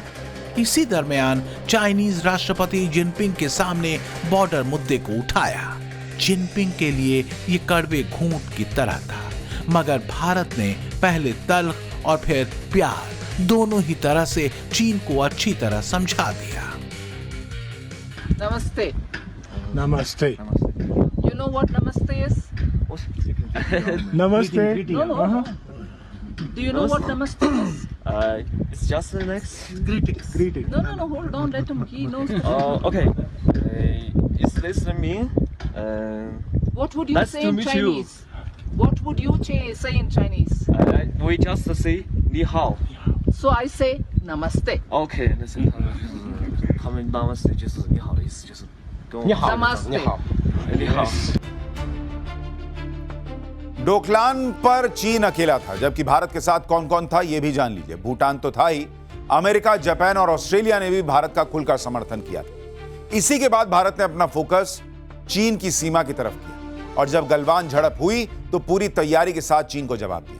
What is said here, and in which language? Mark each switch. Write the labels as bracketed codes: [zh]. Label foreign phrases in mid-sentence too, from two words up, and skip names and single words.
[hi] इसी दरमियान चाइनीज राष्ट्रपति जिनपिंग के सामने बॉर्डर मुद्दे को उठाया। जिनपिंग के लिए ये कड़वे घूंट की तरह था, मगर भारत ने पहले तल्ख और फिर प्यार, दोनों ही तरह से चीन को अच्छी तरह समझा दिया। [en] Namaste. Namaste. You know what namaste is? Namaste. No, no. Do you know what namaste is? It's just the next. Greeting. No, no, no. Hold on. Let him. He knows. Okay. Is this mean? What would you Nice say to in meet you. Chinese? What would you say in Chinese? We just say 你好 So I say namaste. [zh] OK 那是他们 Namaste 就是你好的意思，就是跟我你好 Namaste. 你好 [hi] डोकलाम पर चीन अकेला था, जबकि भारत के साथ कौन कौन था यह भी जान लीजिए। भूटान तो था ही, अमेरिका, जापान और ऑस्ट्रेलिया ने भी भारत का खुलकर समर्थन किया था। इसी के बाद भारत ने अपना फोकस चीन की सीमा की तरफ किया और जब गलवान झड़प हुई तो पूरी तैयारी के साथ चीन को जवाब दिया।